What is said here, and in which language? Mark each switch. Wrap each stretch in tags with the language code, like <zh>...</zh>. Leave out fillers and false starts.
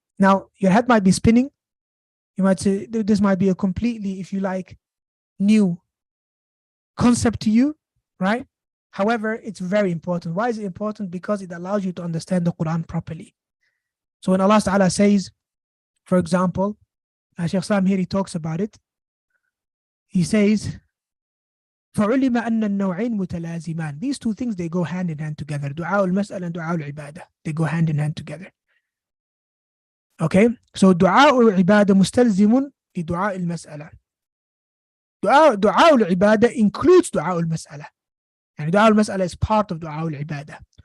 <en>Now, your head might be spinning. You might say, this might be a completely, if you like, new concept to you, right? However, it's very important. Why is it important? Because it allows you to understand the Quran properly. So when Allah Ta'ala says, for example, Shaykh Islam here, he talks about it. He says,</en> <ar>فَعُلِمَ أَنَّ النَّوْعَيْنِ مُتَلَازِمَانِ.</ar> <en>These two things, they go hand in hand together. Dua al-mas'ala and dua al-ibadah. They go hand in hand together. Okay? So</en> <ar>dua al-ibadah mustalzimun li dua al-mas'ala.</ar> <en>Dua al-ibadah includes dua al-mas'ala. And dua al-mas'ala is part of dua al-ibadah.</en>